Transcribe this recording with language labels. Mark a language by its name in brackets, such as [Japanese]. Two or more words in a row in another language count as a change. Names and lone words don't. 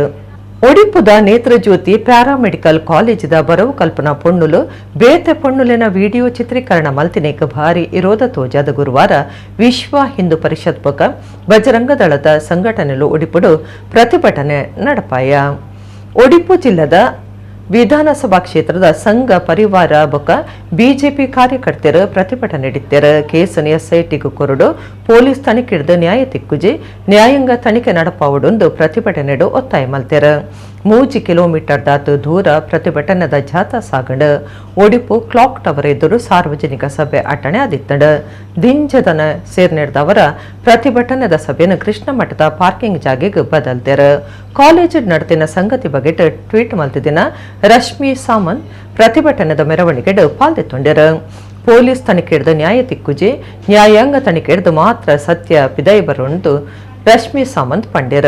[Tulu] ಒಡಿಪುದ ನೇತ್ರಜ್ಯೋತಿ ಪ್ಯಾರಾಮೆಡಿಕಲ್ ಕಾಲೇಜಿದ ಬರವು ಕಲ್ಪನಾ ಪೊಣ್ಣುಲು ಬೇತೆ ಪೊಣ್ಣುಲಿನ ವಿಡಿಯೋ ಚಿತ್ರೀಕರಣ ಮಲ್ತಿನೇಕ ಭಾರಿ ವಿರೋಧ ತೋಜಾದ ಗುರುವಾರ ವಿಶ್ವ ಹಿಂದೂ ಪರಿಷತ್ ಪೊಕ ಬಜರಂಗ ದಳದ ಸಂಘಟನೆಲು ಒಡಿಪುಡು ಪ್ರತಿಭಟನೆ ನಡಪಾಯ. ಒಡಿಪು ಜಿಲ್ಲದ ವಿಧಾನಸಭಾ ಕ್ಷೇತ್ರದ ಸಂಘ ಪರಿವಾರ ಬೊಕ್ಕ ಬಿಜೆಪಿ ಕಾರ್ಯಕರ್ತರು ಪ್ರತಿಭಟನೆ ನಡೆಯುತ್ತಾರೆ. ಕೇಸನ್ನು ಎಸ್ಐಟಿಗೂ ಕೊರಡು ಪೊಲೀಸ್ ತನಿಖೆ ಹಿಡಿದು ನ್ಯಾಯ ತಿಕ್ಕುಜಿ ನ್ಯಾಯಾಂಗ ತನಿಖೆ ನಡಪಾವುದೊಂದು ಪ್ರತಿಭಟನೆ ಒತ್ತಾಯ ಮಲ್ತಾರೆ. 3 ಕಿಲೋಮೀಟರ್ ದಾತು ದೂರ ಪ್ರತಿಭಟನೆದ ಜಾಥಾ ಸಾಗಂಡ ಒಡಿಪು ಕ್ಲಾಕ್ ಟವರ್ ಎದುರು ಸಾರ್ವಜನಿಕ ಸಭೆ ಅಟಣೆ ಆದಿತ್ತಂಡ ದಿಂಜದನ ಸೇರ್ನೆಡ್ದವರ ಪ್ರತಿಭಟನೆದ ಸಭೆಯನ್ನು ಕೃಷ್ಣ ಮಠದ ಪಾರ್ಕಿಂಗ್ ಜಾಗೆಗೆ ಬದಲ್ತಾರೆ. ಕಾಲೇಜು ನಡೆದಿನ ಸಂಗತಿ ಬಗ್ಗೆ ಟ್ವೀಟ್ ಮಲ್ತಿದಿನ ರಶ್ಮಿ ಸಾಮಂತ್ ಪ್ರತಿಭಟನೆದ ಮೆರವಣಿಗೆ ಪಾಲ್ದೊಂಡ್ಯರ. ಪೊಲೀಸ್ ತನಿಖೆ ಹಿಡಿದು ನ್ಯಾಯ ತಿಕ್ಕುಜಿ ನ್ಯಾಯಾಂಗ ತನಿಖೆ ಹಿಡಿದು ಮಾತ್ರ ಸತ್ಯ ಪಿದೈ ಬರುಂದು ರಶ್ಮಿ ಸಾಮಂತ್ ಪಂಡ್ಯರು.